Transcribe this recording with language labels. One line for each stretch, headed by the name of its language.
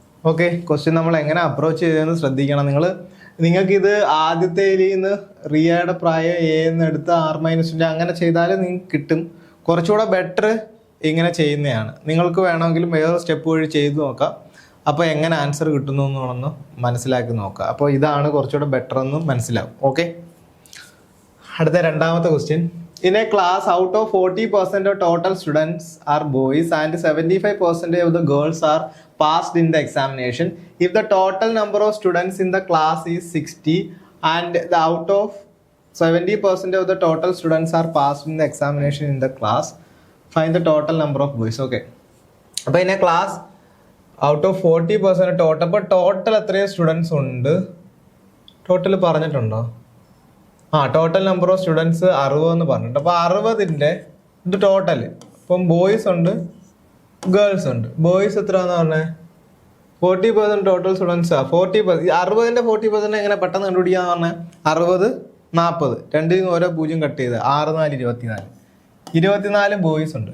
Malayalam: Okay, question നമ്മൾ എങ്ങനെ approach ചെയ്തതെന്ന് ശ്രദ്ധിക്കണം. നിങ്ങൾക്കിത് ആദ്യത്തേതിൽ നിന്ന് റിയയുടെ പ്രായം എന്ന് എടുത്ത് R-2 അങ്ങനെ ചെയ്താൽ നിങ്ങൾക്ക് കിട്ടും. കുറച്ചുകൂടെ ബെറ്റർ ഇങ്ങനെ ചെയ്യുന്നതാണ്. നിങ്ങൾക്ക് വേണമെങ്കിലും വേറെ സ്റ്റെപ്പ് വഴി ചെയ്ത് നോക്കാം. അപ്പോൾ എങ്ങനെ ആൻസർ കിട്ടുന്നു എന്നൊന്ന് മനസ്സിലാക്കി നോക്കുക. അപ്പോൾ ഇതാണ് കുറച്ചുകൂടെ ബെറ്റർ എന്ന് മനസ്സിലാവും. ഓക്കെ, അടുത്ത രണ്ടാമത്തെ question.
English: In a class out of 40% of total students are boys and 75% of the girls are passed in the examination. If the total number of students in the class is 60 and the out of 70% of the total students are passed in the examination in the class, find the total number of boys.
Malayalam: Okay, അപ്പോൾ
English: in a class out of 40% total,
Malayalam: അപ്പോൾ total എത്രയും students ഉണ്ട്? Total പറഞ്ഞിട്ടുണ്ടോ? Total number of students 60 എന്ന് പറഞ്ഞിട്ട്. അപ്പോൾ 60ൻ്റെ ഇത് total. ഇപ്പം ബോയ്സ് ഉണ്ട്, ഗേൾസ് ഉണ്ട്. ബോയ്സ് എത്രയാണെന്ന് പറഞ്ഞത്? 40% ടോട്ടൽ സ്റ്റുഡൻസാ. 60ൻ്റെ 40% എങ്ങനെ പെട്ടെന്ന് കണ്ടുപിടിക്കാന്ന് പറഞ്ഞാൽ 60 40 രണ്ടിൽ നിന്ന് ഓരോ 0 കട്ട് ചെയ്ത് 6 4 24 ബോയ്സ് ഉണ്ട്.